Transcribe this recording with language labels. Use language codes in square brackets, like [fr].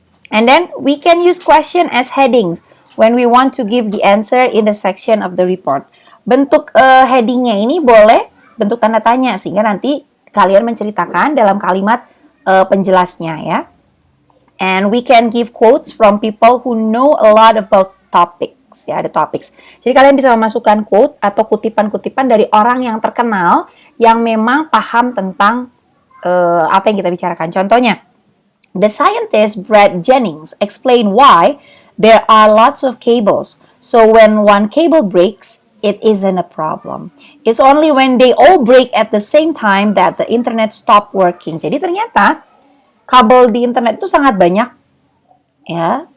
[en] And then we can use question as headings when we want to give the answer in the section of the report. [id] Bentuk headingnya ini boleh bentuk tanda tanya sehingga nanti kalian menceritakan dalam kalimat penjelasnya, ya. [en] And we can give quotes from people who know a lot about topics, ya, the topics. [id] Jadi kalian bisa memasukkan quote atau kutipan-kutipan dari orang yang terkenal yang memang paham tentang apa yang kita bicarakan. Contohnya, [en] the scientist Brad Jennings explained why there are lots of cables. So when one cable breaks, it isn't a problem. It's only when they all break at the same time that the internet stop working. [id] Jadi ternyata kabel di internet itu sangat banyak, ya.